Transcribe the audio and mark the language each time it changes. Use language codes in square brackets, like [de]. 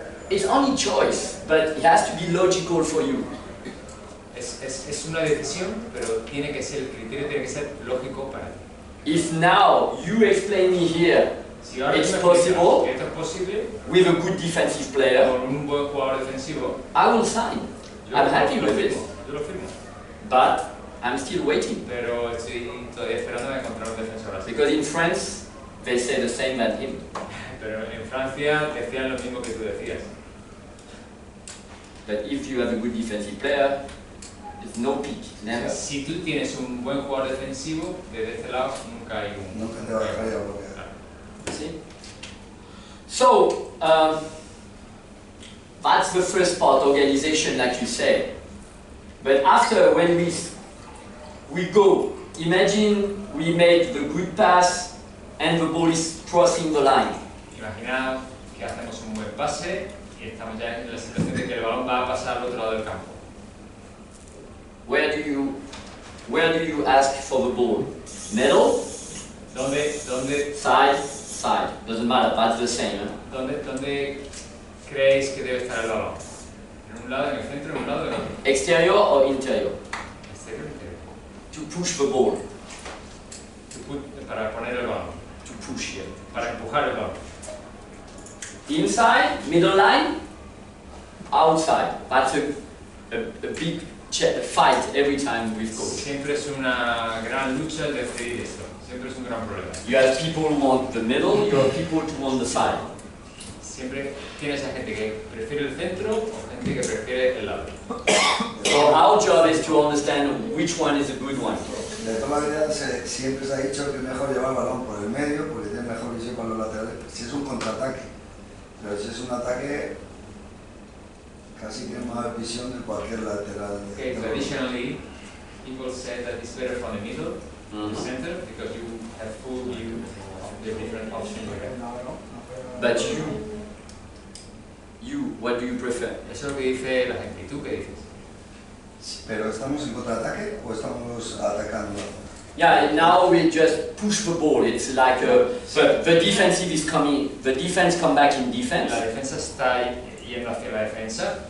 [en] It's only choice, but it has to be logical for you. [es] Es una decisión, pero tiene que ser, el criterio tiene que ser lógico para ti. [en] If now you explain me here, [es] Si ahora [en] it's [es] tú me [en] possible, [es] explicas que esto es posible, [en] with a good defensive player, [es] con un buen jugador defensivo, [en] I will sign. I'm happy with it, [es] yo lo firmo. [en] but I'm still waiting. [es] Pero estoy todavía esperando a encontrar un defensor así. [en] Because in France, they say the same as him. [es] Pero en Francia decían lo mismo que tú decías. [en] But if you have a good defensive player, it's no peak, never. [es] Si tú tienes un buen jugador defensivo, desde este lado nunca hay un... Nunca te va a dejar ya bloquear. [en] See? So, that's the first part, organization, like you say. But after, when we go, imagine we make the good pass and the ball is crossing the line. [es] Imaginaos que hacemos un buen pase y estamos ya en la situación de que el balón va a pasar al otro lado del campo. [en] Where do you ask for the ball? Middle? [es] ¿Dónde [en] Side? Doesn't matter, that's the same. [es] ¿Dónde creéis que debe estar el balón? ¿En un lado, en el centro, en un lado, en otro? [en] Exterior or interior? [es] Exterior, interior. [en] To push the ball. [es] Para poner el balón. [en] To push here. [es] Para empujar el balón. [en] Inside, middle line, outside. That's a big fight every time with coach. [es] Siempre es una gran lucha el decidir esto. Siempre es un gran problema. [en] You have people who want the middle, you have people who want the side. [es] Siempre tienes a gente que prefiere el centro o gente que prefiere el lado. [en] So our job is to understand which one is a good one. [es] De toda la vida siempre se ha dicho que es mejor llevar el balón por el medio porque tiene mejor visión para los laterales. Si es un contraataque, pero si es un ataque, casi tiene más visión de cualquier lateral. [en] Okay, traditionally, people say that it's better from the middle, the center, because you have full view of the different options you have. But you, what do you prefer? [es] Eso es lo que dice la gente. ¿Y tú qué dices? Pero ¿estamos en contraataque o estamos atacando? [en] Yeah, now we just push the ball. It's like the defensive is coming. The defense come back in defense. [es] La defensa está yendo hacia la defensa.